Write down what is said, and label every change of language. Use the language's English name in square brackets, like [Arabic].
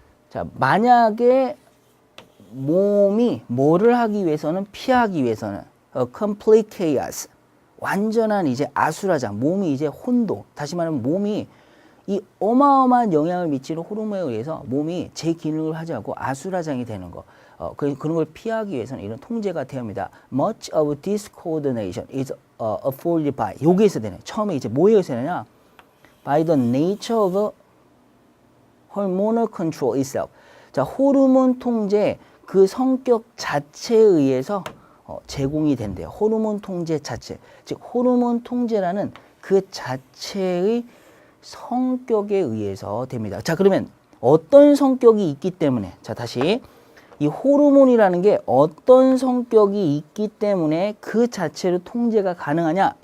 [Korean] 자, 만약에 몸이 뭐를 하기 위해서는 피하기 위해서는 [English] complete chaos, [Korean] 완전한 이제 아수라장, 몸이 이제 혼돈, 다시 말하면 몸이 이 어마어마한 영향을 미치는 호르몬에 의해서 몸이 제 기능을 하지 않고 아수라장이 되는 거. 그런 걸 피하기 위해서는 이런 통제가 되어야 합니다. [English] Much of this coordination is afforded by. [Korean] 여기에서 되네. 처음에 이제 뭐에서 되느냐? [English] By the nature of hormonal control itself. [Korean] 자, 호르몬 통제 그 성격 자체에 의해서 제공이 된대요. 호르몬 통제 자체. 즉 호르몬 통제라는 그 자체의 성격에 의해서 됩니다. 자, 그러면 어떤 성격이 있기 때문에, 자, 다시 이 호르몬이라는 게 어떤 성격이 있기 때문에 그 자체로 통제가 가능하냐?